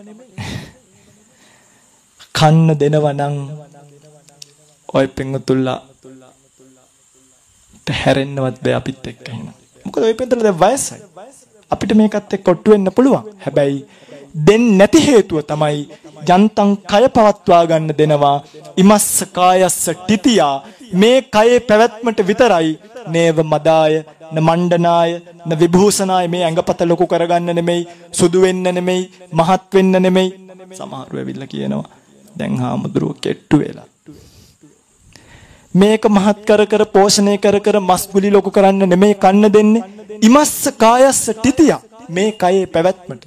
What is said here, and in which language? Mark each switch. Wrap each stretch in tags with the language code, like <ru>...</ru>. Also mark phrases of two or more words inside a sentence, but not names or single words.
<si>කන්න දෙනවා නම් ඔය පින්තුල්ලා හැරෙන්නවත් බෑ අපිත් එක්ක එහෙනම්. මොකද ඔය පින්තුල්ලා දැන් වයසයි. අපිට මේකත් එක්ක ඔට්ටු වෙන්න පුළුවන්. හැබැයි දෙන්නේ නැති හේතුව තමයි යන්තම් කය පවත්වා ගන්න දෙනවා.</si> <pi>ඉමස්ස කායස්ස තිතියා</pi> <si>මේ කයේ පැවැත්මට විතරයි</si> <pi>නේව මදාය න මණ්ඩනාය න විභූෂනාය</pi> <si>මේ ඇඟපත ලොකු කරගන්න නෙමෙයි සුදු වෙන්න නෙමෙයි මහත් වෙන්න නෙමෙයි. සමහරව ඇවිල්ලා කියනවා දැන් හාමුදුරුවෝ කෙට්ටු වෙලා. මේක මහත් කර පෝෂණය කර මස් ගුලි ලොකු කරන්න නෙමෙයි කන්න දෙන්නේ.</si> <pi>ඉමස්ස කායස්ස තිතිය.</pi> <si>මේ කයේ පැවැත්මට.</si>